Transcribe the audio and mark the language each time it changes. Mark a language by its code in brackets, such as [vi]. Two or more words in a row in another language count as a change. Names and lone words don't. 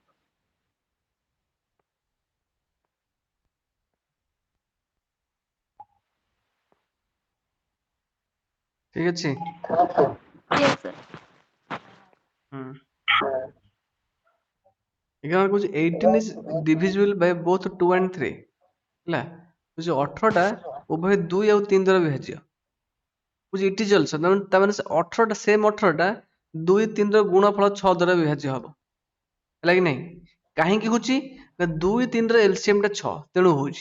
[or] ଠିକ ଅଛି। [en] yes sir. [or] ହୁଁ। 11 କହୁଛି [en] 18 is divisible by both 2 and 3 [or] ହେଲା। କହୁଛି 18ଟା ଉଭୟ 2 ଆଉ 3 ଦ୍ୱାରା ବିଭାଜ୍ୟ। କହୁଛି [en] it is also, [or] ତାମାନେ ସେ 18ଟା ସେମ୍ 18ଟା 2 3 ର ଗୁଣଫଳ 6 ଦ୍ୱାରା ବିଭାଜ୍ୟ ହବ। ହେଲା କି ନାହିଁ? କାହିଁକି ହଉଛି ନା 2 3 ର ଏଲସିଏମ୍ ଟା 6 ତେଣୁ ହଉଛି।